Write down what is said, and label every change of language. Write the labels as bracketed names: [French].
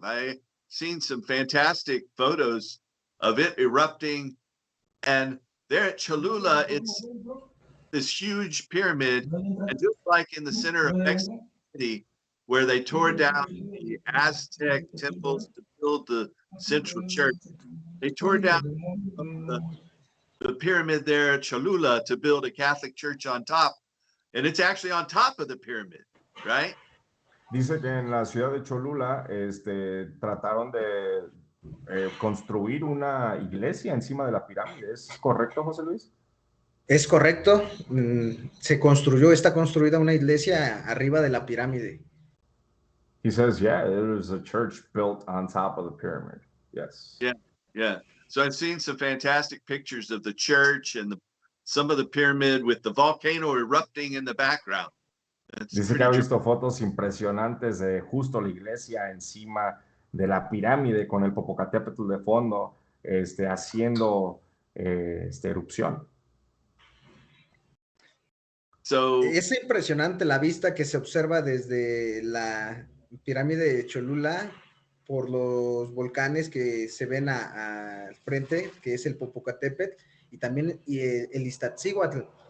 [English] I seen some fantastic photos of it erupting, and there at Cholula, it's this huge pyramid, and just like in the center of Mexico City, where they tore down the Aztec temples to build the central church, they tore down the pyramid there at Cholula to build a Catholic church on top, and it's actually on top of the pyramid, right? [Spanish] Dice que en la ciudad de Cholula trataron de construir una iglesia encima de la pirámide. ¿Es correcto, José Luis? Es correcto. Está construida una iglesia arriba de la pirámide. [English] He says, yeah, there was a church built on top of the pyramid. Yes. Yeah, yeah. So I've seen some fantastic pictures of the church and some of the pyramid with the volcano erupting in the background. [Spanish] Dice que ha visto fotos impresionantes de justo la iglesia encima de la pirámide con el Popocatépetl de fondo, haciendo erupción. Es impresionante la vista que se observa desde la pirámide de Cholula por los volcanes que se ven al frente, que es el Popocatépetl, y también el Iztaccíhuatl.